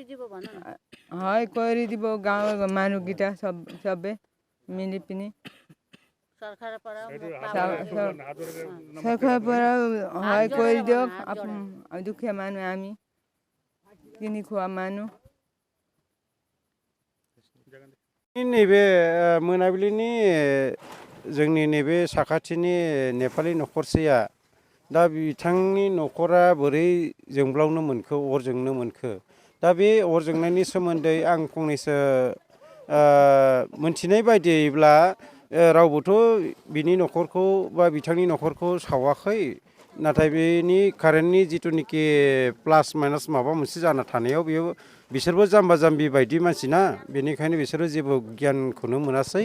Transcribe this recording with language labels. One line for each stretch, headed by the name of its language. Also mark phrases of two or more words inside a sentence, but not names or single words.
Assamese: কৰি দিব গাঁৱৰ মানুহকেইটা চবে মিলি পিনি। চৰকাৰৰ পৰা সহায় কৰি দিয়ক। দুখীয়া মানুহ, আমি কিনি খোৱা মানুহ।
Bodo: नैबे मोनाबिलिनि जोंनि नैबे साखाथिनि नेपालि न'खरसेया दा बिथांनि न'खरा बोरै जोंब्लावनो मोनखो, अर जोंनो मोनखो, दा बे अर जोंनायनि सोमोन्दै आं फंनैसो मोनथिनाय बायदियैब्ला रावबोथ' बिनि न'खरखौ बा बिथांनि न'खरखौ सावाखै, नाथाय बेनि कारेन्टनि जिथुनिखि
English: plus minus
Bodo: माबा मोनसे जाना थानायाव बेयो बिसोरबो जाम्बा जाम्बि बायदि मानसि ना, बेनिखायनो बिसोरो जेबो गियानखौनो मोनासै।